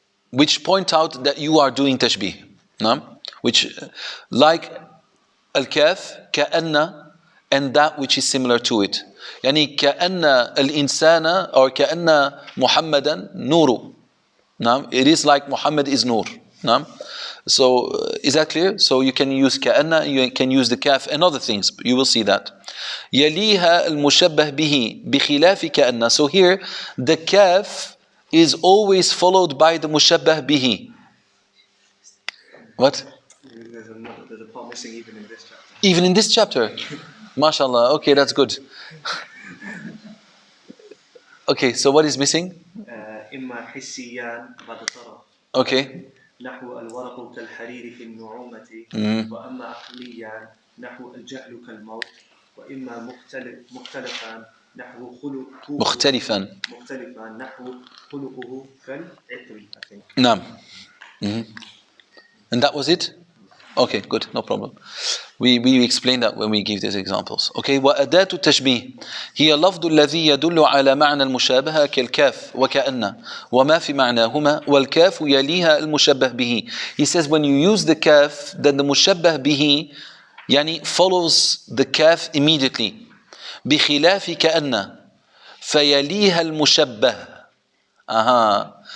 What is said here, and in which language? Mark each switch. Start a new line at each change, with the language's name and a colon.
English: Which point out that you are doing tashbih. No? Which like al-kaf, كأن, and that which is similar to it.
Arabic: يعني كأن الإنسان or كأن محمدا نور.
English: It is like Muhammad is Nur. So is that clear? So you can use كأن, you can use the kaf and other things. You will see that.
Arabic: يليها المشبه به بخلاف كأن.
English: So here the kaf is always followed by the mushabbah bihi. What? There's a part missing even in this chapter. Even in this chapter? MashaAllah. Okay, that's good. Okay, so what is missing?
Arabic: إما حسيان بعد طرف.
English: Okay.
Arabic: نحو الورق كالحرير في النعومة. وأما عقليان نحو الجهل كالموت. وإما مختلفان نحو خلقه. مختلفان نحو خلقه كالعطر.
English: نعم. And that was it? Okay, good, no problem. We explain that when we give these examples.
Arabic: Okay, وأداة التشبيه هي اللفظ الذي يدل على معنى المشابهة كالكاف وكأن وما في معناهما والكاف يليها المشبه به.
English: He says when you use the kaf, then the mushabbah bihi يعني follows the kaf immediately.
Arabic: بخلاف كأن فيليها المشبه.